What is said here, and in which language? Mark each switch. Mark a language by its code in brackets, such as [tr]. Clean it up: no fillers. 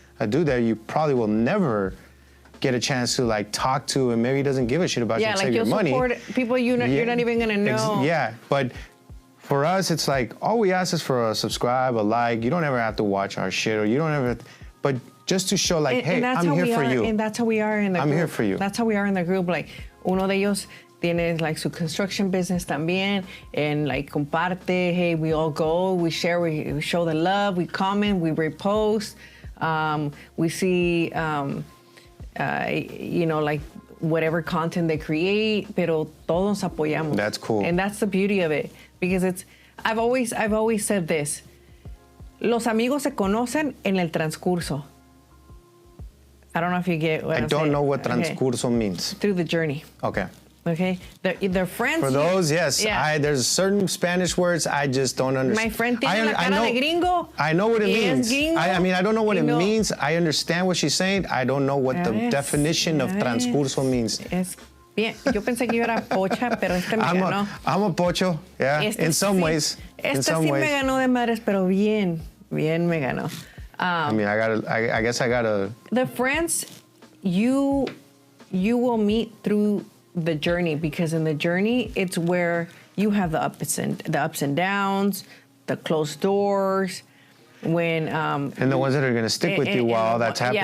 [en] A dude that you probably will never get a chance to like talk to, and maybe he doesn't give a shit about you except your money. Yeah, like you'll support people you're not even gonna know. But for us, it's like all we ask is for a subscribe, a like. You don't ever have to watch our shit, or you don't ever. But just to show like, hey, I'm here for you. And that's how we are in the group. I'm here for you. That's how we are in the group. [es] Like uno de ellos tiene like su [en] construction business [es] también, and like comparte. [en] Hey, we all go, we share, we show the love, we comment, we repost. We see, like whatever content they create, [es] pero todos apoyamos. [en] That's cool. And that's the beauty of it, because I've always said this. [es] Los amigos se conocen en el transcurso. [en] I don't know if you get what I'm saying. I don't know what transcurso means. Through the journey. Okay. Okay, they're friends. For those, yes. Yeah. There's certain Spanish words I just don't understand. My friend [es] tiene la cara de gringo. [en] I know what it means. Gringo, I don't know what it means. I understand what she's saying. I don't know what the definition of transcurso means. [es] Bien, yo pensé que yo era pocha, pero me ganó. [en] I'm a pocho, yeah, in some ways. [es] Me ganó de madres, pero bien me ganó. [en] I mean, I guess I gotta. The friends you will meet through the journey, because in the journey, it's where you have the ups and downs, the closed doors, when and the ones that are gonna stick with you while all that's happening.